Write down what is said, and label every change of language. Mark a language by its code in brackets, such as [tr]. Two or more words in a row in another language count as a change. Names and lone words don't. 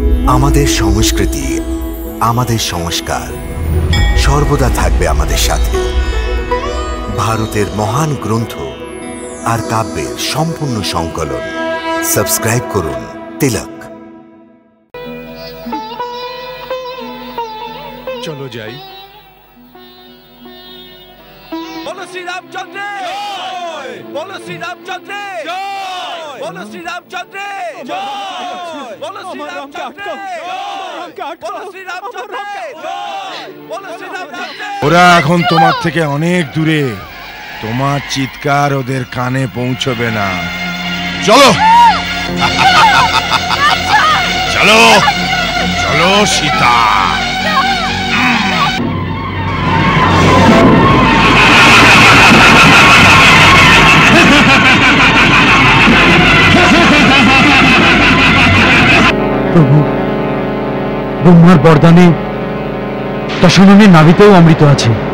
[bn] আমাদের সংস্কৃতি, আমাদের সংস্কার সর্বদা থাকবে আমাদের সাথে। ভারতের মহান গ্রন্থ আর কাব্যের সম্পূর্ণ সংকলন। সাবস্ক্রাইব করুন তিলক। চলো যাই। [hi] बोलो श्री रामचंद्र जय, बोलो श्री रामचंद्र जय, बोलो श्री रामचंद्र जय, बोलो श्री रामचंद्र जय, बोलो श्री रामचंद्र जय, बोलो श्री रामचंद्र। [bn] ওরা এখন তোমার থেকে অনেক দূরে, তোমার চিৎকার ওদের কানে পৌঁছবে না। চলো চলো চলো সীতা। প্রভু, ব্রহ্মার বরদানে দশাননের নাভিতেও অমৃত আছে।